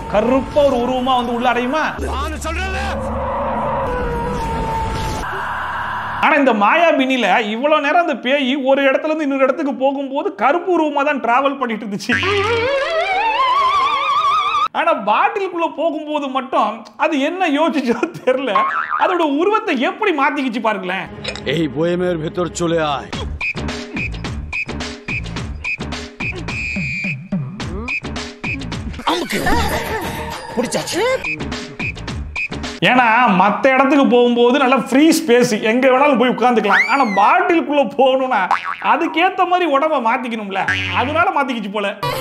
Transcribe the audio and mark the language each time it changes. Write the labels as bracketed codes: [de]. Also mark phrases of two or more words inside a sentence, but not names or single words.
[ta] கருப்பா ஒரு உருவமா வந்து உள்ள அடையுமா? ஆனா இந்த மாயாபினில இவ்வளவு நேரம் அந்த பேய் ஒரு இடத்துல இருந்து இன்னொரு இடத்துக்கு போகும்போது கருப்பு உருவமா தான் டிராவல் பண்ணிட்டு இருந்துச்சு. ஆனா பாட்டிலுக்குள்ள போகும்போது மட்டும் அது என்ன யோசிச்சோ தெரியல, அதோட உருவத்தை எப்படி மாத்திக்கிச்சு பாருங்களேன். [bn] এই বয়েমের ভেতর চলে আয়। [ta] ஏன்னா மற்ற இடத்துக்கு போகும்போது நல்லா [en] free space, [ta] எங்க வேணாலும் போய் உட்காந்துக்கலாம். ஆனா பாட்டிலுக்குள்ள போகணும்னா அதுக்கேத்த மாதிரி உடம்ப மாத்திக்கணும்ல, அதனால மாத்திக்கிச்சு போல.